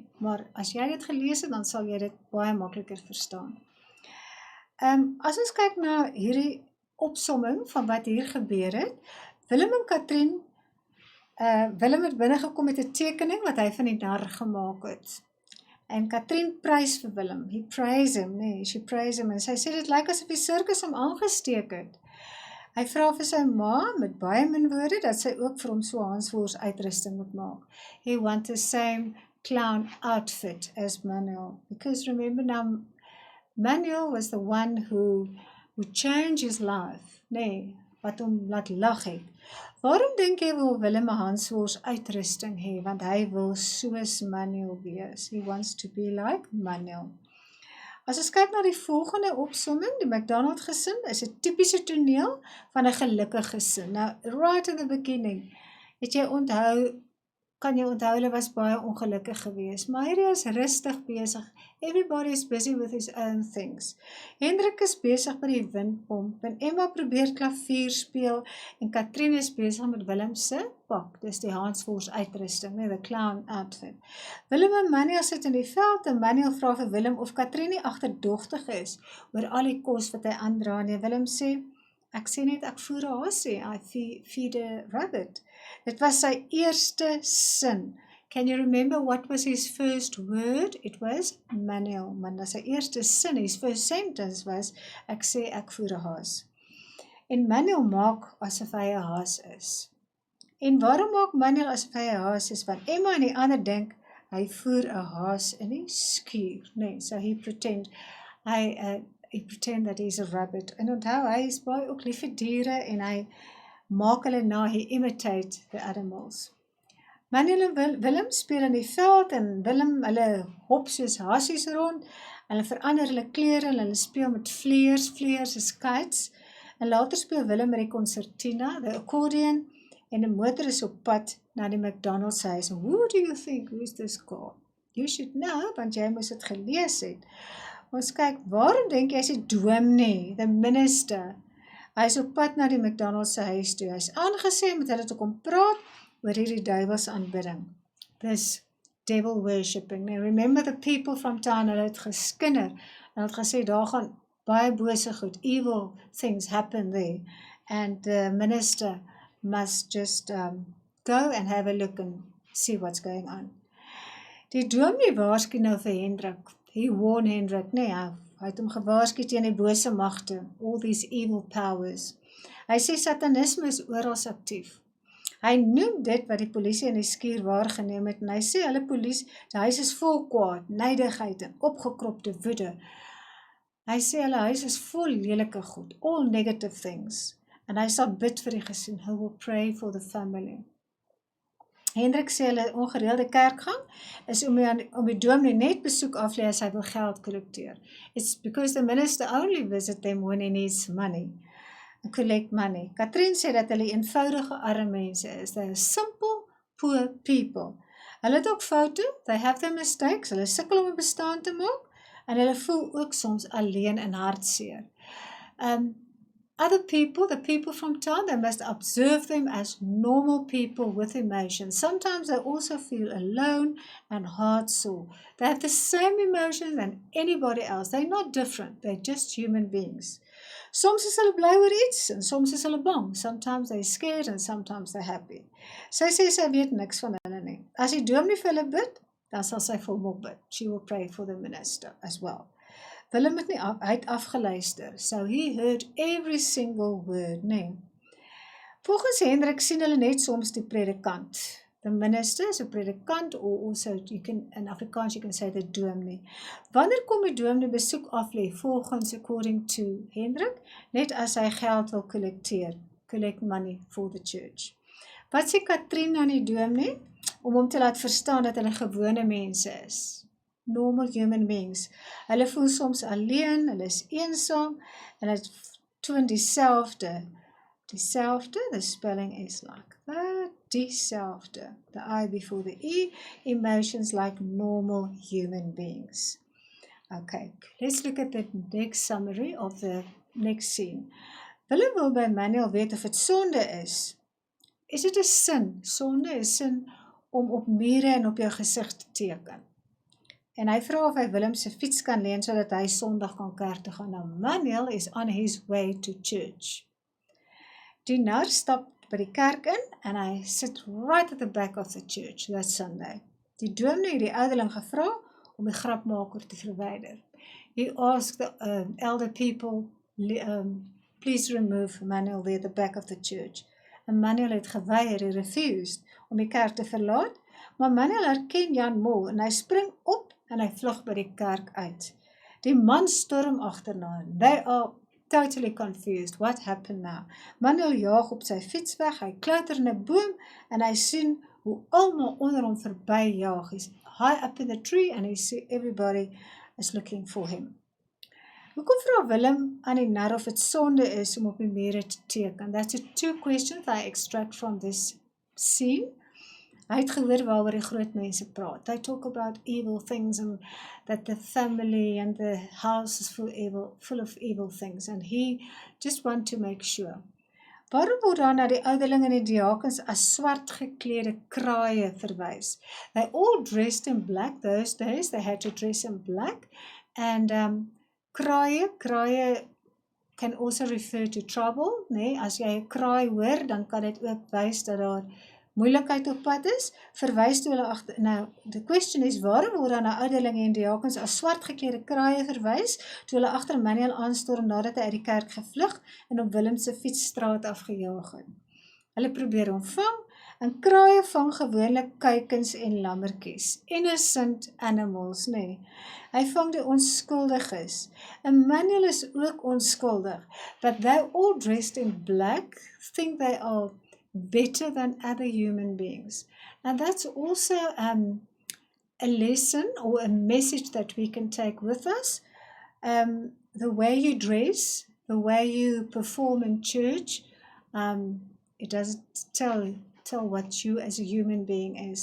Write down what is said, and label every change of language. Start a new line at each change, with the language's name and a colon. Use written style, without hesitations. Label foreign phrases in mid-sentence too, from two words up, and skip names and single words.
Afrikaans: Maar as jy dit gelees het, dan sal jy dit baie makliker verstaan. As ons kyk na hierdie opsomming van wat hier gebeur het, Willem en Katrien, Willem het binnengekom met 'n tekening wat hy van die nar gemaak het. En Katrien prys vir Willem.
English: He praise him, nee, she praise him.
Afrikaans: En sy sê dit lyk asof die sirkus hom aangesteek het. Hy vra vir sy ma met baie min woorde dat sy ook vir hom so Hansworst uitrusting moet maak.
English: He want the same clown outfit as Manuel. Because remember now, Manuel was the one who changed his life.
Afrikaans: Nee, wat hom laat lag het. Waarom dink jy wil Willem 'n Hansworst uitrusting hê? Want hy wil soos Manuel wees.
English: He wants to be like Manuel.
Afrikaans: As ons kyk na die volgende opsomming, die McDonald gesin is 'n tipiese toneel van 'n gelukkige gesin. Nou,
English: right in the beginning,
Afrikaans: kan jy onthou, hulle was baie ongelukkig geweest, maar hierdie is rustig besig.
English: Everybody is busy with his own things.
Afrikaans: Hendrik is besig by die windpomp, en Emma probeer klavier speel, en Katrien is besig met Willem se pak, dis die Hansworst uitrusting, nee,
English: the clown outfit.
Afrikaans: Willem en Manuel sit in die veld, en Manuel vra vir Willem of Katrien nie agterdogtig is, oor al die kos wat hy aandra, en Willem sê, ek sê net, ek voer 'n hasie,
English: I feed a rabbit.
Afrikaans: Dit was sy eerste sin.
English: Can you remember what was his first word? It was Manuel.
Afrikaans: Maar sy eerste sin,
English: his first sentence was,
Afrikaans: ek sê ek voer 'n haas. En Manuel maak asof hy 'n haas is. En waarom maak Manuel asof hy 'n haas is? Want Emma en die ander dink, hy voer 'n haas in die skuur. Nee,
English: so he pretend that he's a rabbit.
Afrikaans: En onthou, hy is baie ook lief vir diere en hy maak hulle na,
English: he imitate the animals.
Afrikaans: Manuel en Willem speel in die veld en Willem, hulle hop soos hasies rond, hulle verander hulle klere, hulle speel met vleers is kites, en later speel Willem met die concertina,
English: the accordion,
Afrikaans: en die motor is op pad na die McDonald's huis.
English: Who do you think, who's this car? You should know,
Afrikaans: want jy moes het gelees het. Ons kyk, waarom dink jy is die dominee,
English: the minister?
Afrikaans: Hy is op pad na die McDonald's se huis toe. Hy is aangesê met hulle te kom praat oor hierdie duivelse aanbidding.
English: This devil worshipping. Now remember the people from town,
Afrikaans: hulle het geskinder, en het gesê, daar gaan baie bose goed,
English: evil things happen there, and the minister must just go and have a look and see what's going on.
Afrikaans: Die dominee waarsku nou vir Hendrik.
English: He warned Hendrik,
Afrikaans: nee, hy het hom gewaarsku teen die bose magte,
English: all these evil powers.
Afrikaans: Hy sê satanisme is oral aktief. Hy noem dit wat die polisie in die skuur waargeneem het, en hy sê hulle polisie, die huis is vol kwaad, nydigheid en opgekropte woede. Hy sê hulle huis is vol lelike goed,
English: all negative things,
Afrikaans: en hy sal bid vir die gesin,
English: he will pray for the family.
Afrikaans: Hendrik sê hulle ongereelde kerkgang is om die dominee net besoek aflê as hy wil geld kollekteer.
English: It's because the minister only visit them when he needs money. Collect money.
Afrikaans: Katrien sê dat hulle eenvoudige arme mense is.
English: They are simple, poor people.
Afrikaans: Hulle het ook foute,
English: they have their mistakes,
Afrikaans: hulle sukkel om 'n bestaan te maak, en hulle voel ook soms alleen en hartseer.
English: Other people, the people from town, they must observe them as normal people with emotions. Sometimes they also feel alone and heartsore. They have the same emotions than anybody else. They're not different. They're just human beings.
Afrikaans: Soms is hulle bly oor iets, en soms is hulle bang.
English: Sometimes they're scared and sometimes they're happy.
Afrikaans: Sy sê sy weet niks van hulle nie. As die dominee vir hulle bid, dan sal sy vir hom ook bid.
English: She will pray for the minister as well.
Afrikaans: Willem het nie hy het afgeluister,
English: so he heard every single word, nee.
Afrikaans: Volgens Hendrik sien hulle net soms die predikant.
English: The minister is a predikant, or also in Afrikaans you can say the dominee. Wanneer kom die dominee besoek aflê, volgens according to Hendrik, net as hy geld wil collect money for the church.
Afrikaans: Wat sê Katrien aan die dominee? Om hom te laat verstaan dat hulle gewone mense is.
English: Normal human beings.
Afrikaans: Hulle voel soms alleen, hulle is eensaam, en het toon dieselfde,
English: the spelling is like that, dieselfde. The I before the E, emotions like normal human beings. Okay, let's look at the next summary of the next scene.
Afrikaans: Willem wil by Manuel weet of het sonde is. Is dit 'n sin? Sonde is sin om op mure en op jou gesig te teken. En hy vra of hy Willem se fiets kan leen sodat hy Sondag kan kerk toe gaan.
English: Now Manuel is on his way to church.
Afrikaans: Die nar stap by die kerk in en hy sit
English: right at the back of the church that Sunday.
Afrikaans: Die dominee het die ouderling gevra om die grapmaker te verwyder.
English: He asked the elder people, please remove Manuel there at the back of the church.
Afrikaans: En Manuel het geweier,
English: he refused,
Afrikaans: om die kerk te verlaat, maar Manuel herken Jan Mol en hy spring op en hy vlug by die kerk uit. Die man storm agterna.
English: They are totally confused. What happened now?
Afrikaans: Manuel jaag op sy fiets weg, hy klouter in 'n boom en hy sien hoe almal onder hom verby jaag.
English: He's high up in the tree and he see everybody is looking for him.
Afrikaans: Hoekom vra Willem aan die nar of het sonde is om op die mure te teken?
English: That's the two questions I extract from this scene.
Afrikaans: Hy het gehoor waaroor die groot mense praat.
English: They talk about evil things and that the family and the house is full of evil things and he just want to make sure.
Afrikaans: Waarom word daar na die ouderling en die diakens as swart geklede kraaie verwys?
English: They all dressed in black those days. They had to dress in black and kraaie can also refer to trouble,
Afrikaans: nee, as jy 'n kraai hoor, dan kan dit ook wys dat daar moeilikheid op pad is, verwys toe hulle agter. Nou,
English: the question is,
Afrikaans: waarom word dan na ouderlinge en diakens as swart geklede kraaie verwys, toe hulle agter Manuel aanstorm nadat hy uit die kerk gevlug en op Willem se fietsstraat afgejaag het. Hulle probeer hom vang, en kraaie vang gewoonlik kuikens en lammertjies,
English: innocent animals,
Afrikaans: nee. Hy vang die onskuldiges. En Manuel is ook onskuldig,
English: but they all dressed in black, think they are better than other human beings. And that's also a lesson or a message that we can take with us. The way you dress, the way you perform in church, it doesn't tell what you as a human being is.